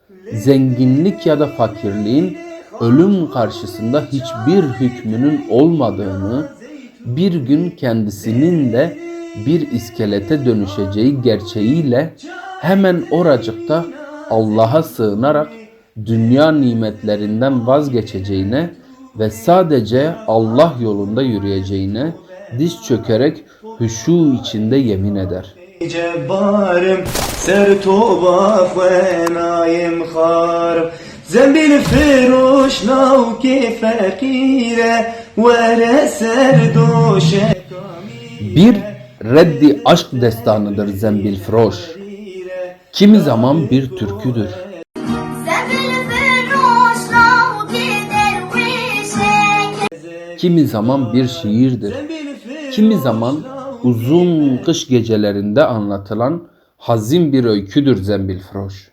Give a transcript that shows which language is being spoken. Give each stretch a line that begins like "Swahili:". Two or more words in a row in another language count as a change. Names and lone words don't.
Turkish: zenginlik ya da fakirliğin ölüm karşısında hiçbir hükmünün olmadığını, bir gün kendisinin de bir iskelete dönüşeceği gerçeğiyle hemen oracıkta Allah'a sığınarak dünya nimetlerinden vazgeçeceğine ve sadece Allah yolunda yürüyeceğine diz çökerek huşu içinde yemin eder.
Central Kurdish: جبارم سر توبه خنایم خارم زنبیل فروش ناو که فقیره وره سر دوشه
Turkish: Bir reddi aşk destanıdır Zembil Froş. Kimi zaman bir türküdür. Kimi zaman bir şiirdir. Kimi zaman uzun kış gecelerinde anlatılan hazin bir öyküdür Zembil Froş.